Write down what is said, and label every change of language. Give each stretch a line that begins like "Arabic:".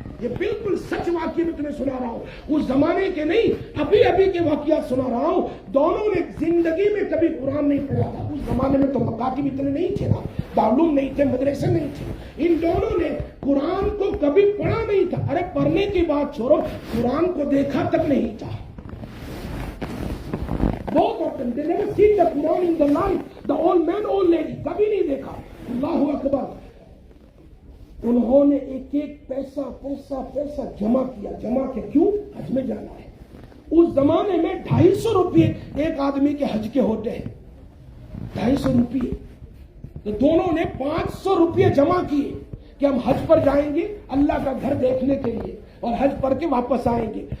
Hindi: ये बिल्कुल सच वाकये में तुम्हें सुना रहा हूं, उस जमाने के नहीं, अभी अभी के वाकया सुना रहा हूं। दोनों ने जिंदगी में कभी कुरान नहीं पढ़ा था। उस जमाने में तो मकातिब इतने नहीं थे ना, दारुल नहीं थे, मदरसे नहीं थे। इन दोनों ने कुरान को कभी पढ़ा नहीं था। अरे पढ़ने की बात छोड़ो, कुरान को देखा तक नहीं था। बहुत option,
English: they never seen the Quran in the life, the old man, old lady,
Hindi: कभी नहीं देखा।
Arabic: अल्लाहु अकबर।
Hindi: उन्होंने एक एक पैसा जमा किया। जमा के क्यों? हज में जाना है। उस जमाने में 250 रुपये एक आदमी के हज के होते हैं, 250 रुपये। तो दोनों ने 500 रुपये जमा किए कि हम हज पर जाएंगे अल्लाह का घर देखने के लिए और हज पढ़ के वापस आएंगे।